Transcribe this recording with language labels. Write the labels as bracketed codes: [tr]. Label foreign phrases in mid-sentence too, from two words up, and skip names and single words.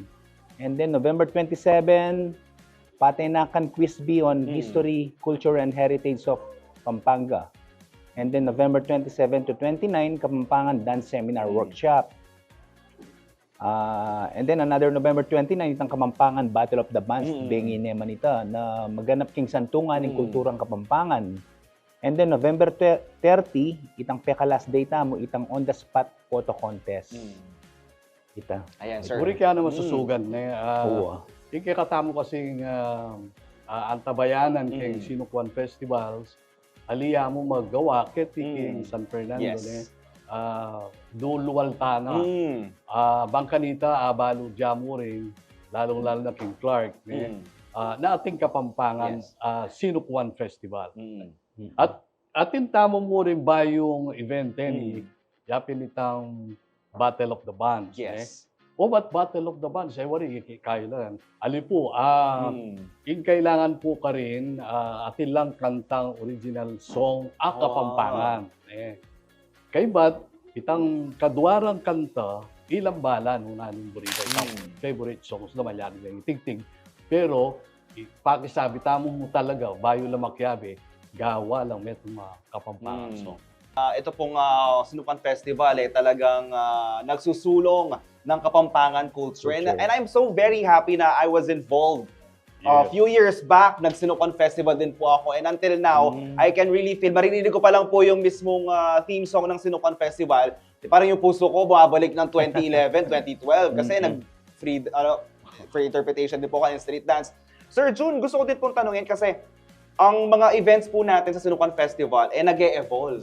[en] And then November 27, Patenakan Quiz Bee on History, Culture, and Heritage of Pampanga. And then November 27 to 29, Kapampangan Dance Seminar Workshop. And then another November 29, [pam] itang Kapampangan Battle of the Bands, Bengi Nemanita, na maganap king santungan ng kulturang Kapampangan. [en] And then November 30, [pam] itang Pekalas Data mo, itang [en] on-the-spot photo contest. [pam] Ita. [tl] Ayan, sir. [pam] Buri kaya naman susugan. Oo. Ikikatamo kasing antabayanan kay Sinukuan Festivals, aliya mo maggawa king San Fernando. [en] Yes. [pam] Duluwal tana. Bangkanita, abalo jamuring, lalong-lalo na King Clark. Na ating Kapampangan Sinukuan Festival. At atin tamo mo rin ba yung event ni yapin itang Battle of the Bands. [en] Yes. [pam] O ba't Battle of the Bands? Wari, kailan. Ali po, yung kailangan po ka rin, atin lang kantang [en] original song, [pam] Kapampangan. Kay ba't, itang kadwarang kanta, ilang bala nung nanin burita. Itang [en] favorite songs [pam] naman yan, yung tigtig. Pero, pakisabi tamo mo talaga, bayo lang makyabi, gawa lang may mga [en] Kapampangan song. [tl] Ito pong Sinukuan Festival talagang nagsusulong ng Kapampangan culture. [en] And I'm so very happy na I was involved. A few years back, [tl] nag-Sinukuan Festival din po ako. [en] And until now, I can really feel, [tl] maririnig ko pa lang po yung mismong theme song ng Sinukuan Festival. Parang yung puso ko bumabalik ng 2011, 2012. Kasi [en] free interpretation [tl] din po kayo ng [en] street dance. [tl] Sir June, gusto ko din pong tanungin kasi ang mga events po natin sa Sinukuan Festival nag-e-evolve.